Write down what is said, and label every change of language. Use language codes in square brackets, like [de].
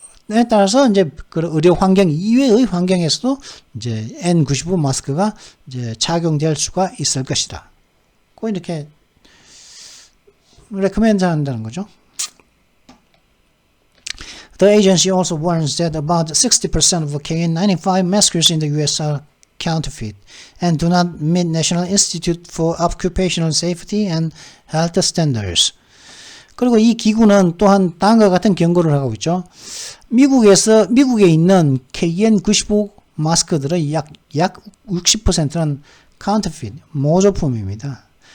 [ko] 에 따라서 이제 그 의료 환경 이외의 환경에서도 이제 N95 마스크가 이제 착용될 수가 있을 것이다. 꼭 이렇게 레코멘드 한다는 거죠. [en] The agency also warns that about 60% of KN95 masks in the US are counterfeit and do not meet National Institute for Occupational Safety and Health Standards. [ko] 그리고 이 기구는 또한 다음과 같은 경고를 하고 있죠. 미국에 있는 KN95 마스크들의 약 60%는 counterfeit, 모조품입니다.